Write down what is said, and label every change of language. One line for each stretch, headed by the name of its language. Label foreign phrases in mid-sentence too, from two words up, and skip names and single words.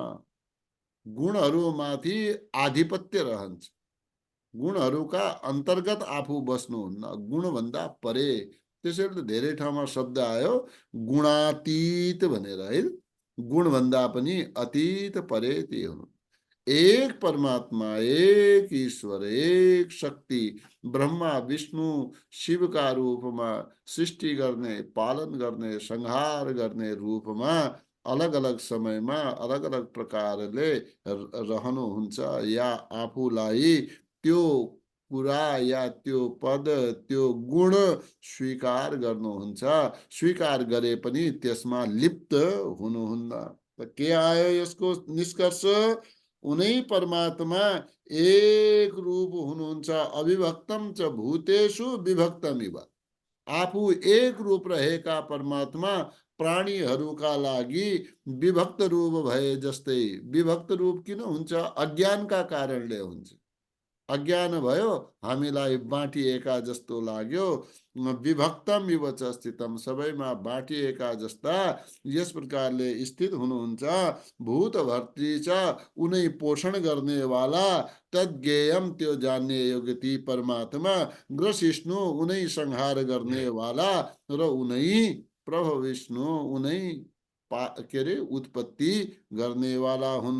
Nepali: गुणहरूमाथि आधिपत्य रहन्छ, गुणहरूका अन्तर्गत आफू बस्नुहुन्न, गुणभन्दा परे। त्यसैले धेरै ठाउँमा शब्द आयो गुणातीत भनेर, है। गुणभन्दा पनि अतीत परे ती हुनु। एक परमात्मा, एक ईश्वर, एक शक्ति ब्रह्मा विष्णु शिवका रूपमा सृष्टि गर्ने, पालन गर्ने, संहार गर्ने रूपमा अलग अलग समयमा अलग अलग प्रकारले रहनुहुन्छ, या आफूलाई त्यो कुरा या त्यो पद त्यो गुण स्वीकार गर्नुहुन्छ। स्वीकार गरे पनि त्यसमा लिप्त हुनुहुन्न। त के आयो यसको निष्कर्ष? उनै परमात्मा एक रूप हुनुहुन्छ,
Sanskrit: अविभक्तम च भूतेषु विभक्तमिव।
Nepali: आफू एक रूप रहेका परमात्मा प्राणीहरूका लागि विभक्त रूप भए जस्तै। विभक्त रूप किन हुन्छ? अज्ञानका कारणले हुन्छ। अज्ञान भयो, हामीलाई बाँटिएका जस्तो लाग्यो।
Sanskrit: विभक्तम इव च स्थितम,
Nepali: सबैमा बाँटिएका जस्ता यस प्रकारले स्थित हुनुहुन्छ।
Sanskrit: भूतभर्त्री च,
Nepali: उनै पोषण गर्नेवाला, तद्गेयम, त्यो जान्ने योग्य ती परमात्मा, ग्रसिष्णु, उनै संहार गर्नेवाला, र उनै प्रभ विष्णु, उनै के अरे उत्पत्ति गर्नेवाला हुन्।